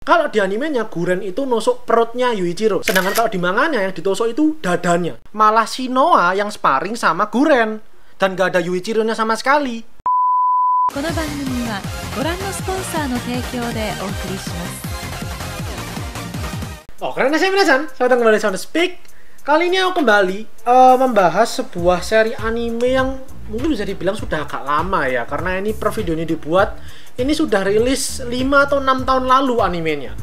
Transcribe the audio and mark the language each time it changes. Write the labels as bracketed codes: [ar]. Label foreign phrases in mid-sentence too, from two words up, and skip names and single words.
[id] Kalau di animenya Guren itu nusuk perutnya Yuichiro, sedangkan kalau di manganya yang ditusuk itu dadanya. Malah Shinoa yang sparring sama Guren dan gak ada Yuichiro-nya sama sekali. [ja] この番組はご覧のスポンサーの提供でお送りします。 [id] Oh, karena saya minasan, saya datang kembali Sound Speak. Kali ini aku kembali membahas sebuah seri anime yang mungkin bisa dibilang sudah agak lama ya, karena ini per video ini dibuat, ini sudah rilis 5 atau 6 tahun lalu animenya.